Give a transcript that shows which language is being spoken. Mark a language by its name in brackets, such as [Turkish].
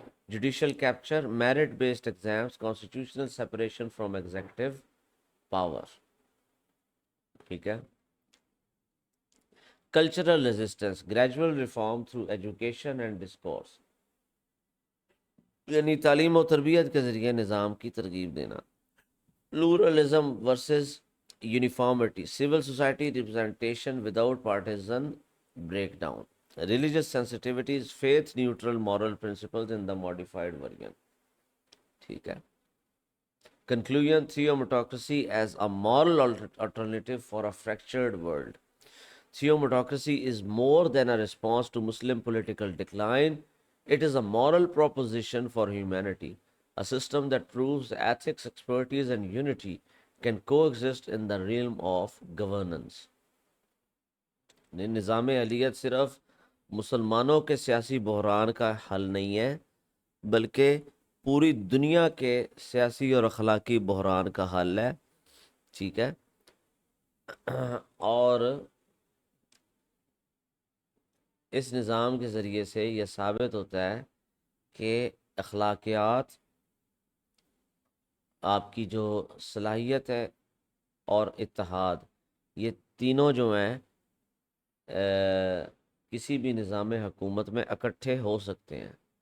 [English] judicial capture, merit based exams, constitutional separation from executive power. [Urdu] ٹھیک ہے. [English] Cultural resistance, gradual reform through education and discourse. [Urdu] یعنی تعلیم و تربیت کے ذریعے نظام کی ترغیب دینا. [English] Pluralism versus uniformity, civil society representation without partisan breakdown. Religious sensitivities, faith neutral moral principles in the modified version. [Urdu] ٹھیک ہے. [English] Conclusion, theometocracy as a moral alternative for a fractured world. Theometocracy is more than a response to Muslim political decline. It is a moral proposition for humanity, a system that proves ethics, expertise, and unity can coexist in the realm of governance. [Urdu] نظام اہلیت صرف مسلمانوں کے سیاسی بحران کا حل نہیں ہے، بلکہ پوری دنیا کے سیاسی اور اخلاقی بحران کا حل ہے. ٹھیک ہے. اور اس نظام کے ذریعے سے یہ ثابت ہوتا ہے کہ اخلاقیات، آپ کی جو صلاحیت ہے اور اتحاد، یہ تینوں جو ہیں کسی بھی نظام حکومت میں اکٹھے ہو سکتے ہیں.